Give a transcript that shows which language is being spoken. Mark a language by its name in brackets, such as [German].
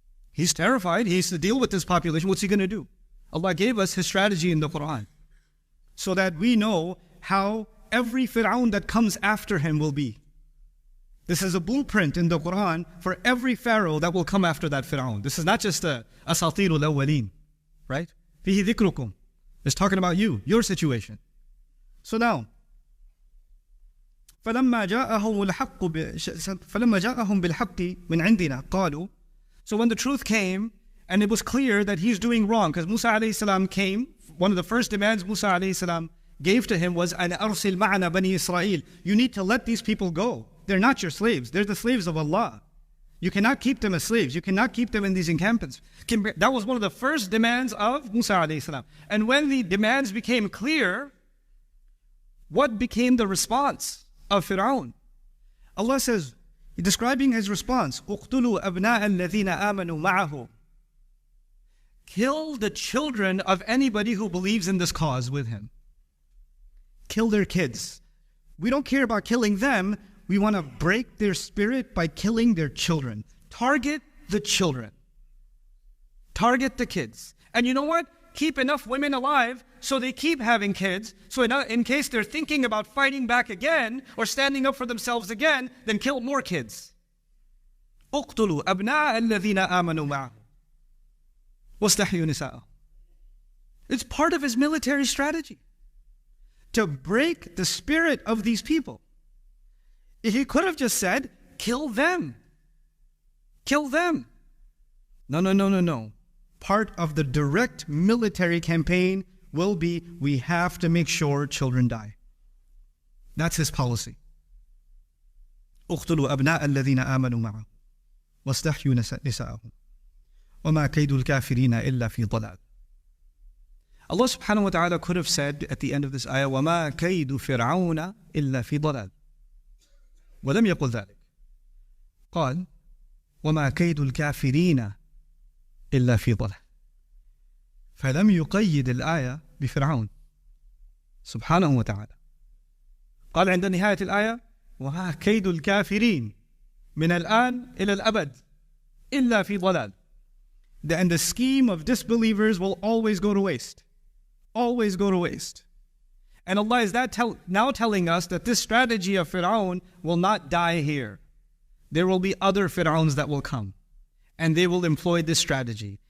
[English] He's terrified. He needs to deal with this population. What's he going to do? Allah gave us His strategy in the Quran so that we know how every Pharao that comes after him will be. This is a blueprint in the Quran for every pharaoh that will come after that Pharao. This is not just a [Arabic] asatirul awwaleen, [English] right? [Arabic] Fihi dhikrukum. [English] It's talking about you, your situation. So now, [Arabic] فَلَمَّا جَاءَهُمْ بِالْحَقِّ مِنْ عِنْدِنَا قَالُوا. [English] So when the truth came, and it was clear that he's doing wrong, because Musa alayhi salam came, one of the first demands Musa alayhi salam gave to him was, [Arabic] أَنْ أَرْسِلْ مَعَنَا بَنِي إِسْرَائِيل. [English] You need to let these people go. They're not your slaves. They're the slaves of Allah. You cannot keep them as slaves. You cannot keep them in these encampments. That was one of the first demands of Musa alayhi salam. And when the demands became clear, what became the response of Pharao? Allah says, describing his response, [Arabic] اقتلوا أبناء الذين آمنوا معه. [English] Kill the children of anybody who believes in this cause with him. Kill their kids. We don't care about killing them. We want to break their spirit by killing their children. Target the children. Target the kids. And you know what? Keep enough women alive so they keep having kids. So in case they're thinking about fighting back again or standing up for themselves again, then kill more kids. [Arabic] اقتلوا أبناء الذين آمنوا معه واستحيوا نساءهم. [English] It's part of his military strategy to break the spirit of these people. He could have just said, kill them. Kill them. No. Part of the direct military campaign will be, we have to make sure children die. That's his policy. [Arabic] اقتلوا أبناء الذين آمنوا معه واستحيوا نساءهم وما كيد الكافرين إلا في ضلال. [English] Allah subhanahu wa ta'ala could have said at the end of this ayah, [Arabic] وَمَا كَيْدُ فِرْعَوْنَ إِلَّا فِي ضَلَالٍ. ولم يقل ذلك. قال وما كيد الكافرين إلا في ضلال. فلم يقيد الآية بفرعون سبحانه وتعالى. قال عند نهاية الآية وما كيد الكافرين من الآن إلى الأبد إلا في ضلال. [English] And the scheme of disbelievers will always go to waste. Always go to waste. And Allah is now telling us that this strategy of Pharao will not die here. There will be other Pharaohs that will come. And they will employ this strategy.